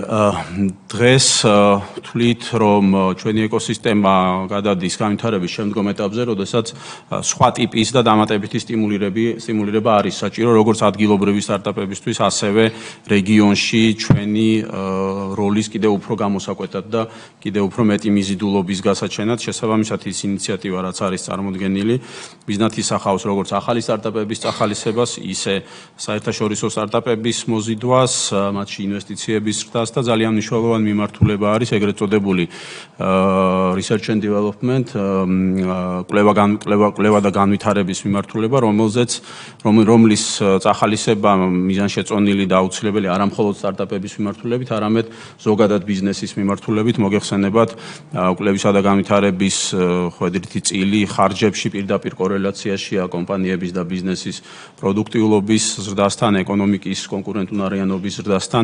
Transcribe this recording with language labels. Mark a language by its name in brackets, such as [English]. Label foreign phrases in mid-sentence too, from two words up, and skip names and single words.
[Georgian] დღეს ვთვლით, რომ ჩვენი ეკოსისტემა გადადის განვითარების შემდგომ ეტაპზე, როდესაც სხვა ტიპის და დამატებითი სტიმულირება არის საჭირო, როგორც ადგილობრივი სტარტაპებისთვის, ასევე რეგიონში ჩვენი როლის კიდევ უფრო გამოსაკვეთად და კიდევ უფრო მეტი მიზიდულობის გასაჩენად. შესაბამისად, ის ინიციატივა, რაც არის წარმოდგენილი, მიზნად ისახავს როგორც ახალი სტარტაპების წახალისებას, ისე საერთაშორისო სტარტაპების მოზიდვას, მათში ინვესტიციების ზრდას და ძალიან მნიშვნელოვანი მიმართულება არის ეგრეთ წოდებული [English] research and development, [Georgian] კვლევა და განვითარების მიმართულება, რომლის წახალისება მიზანშეწონილი და აუცილებელი არა მხოლოდ სტარტაპების მიმართულებით, არამედ ზოგადად ბიზნესის მიმართულებით. მოგეხსენებათ, კვლევისა და განვითარების ხვედრითი წილი ხარჯებში პირდაპირ კორელაციაშია კომპანიების და ბიზნესის პროდუქტიულობის ზრდასთან, ეკონომიკის კონკურენტუნარიანობის ზრდასთან.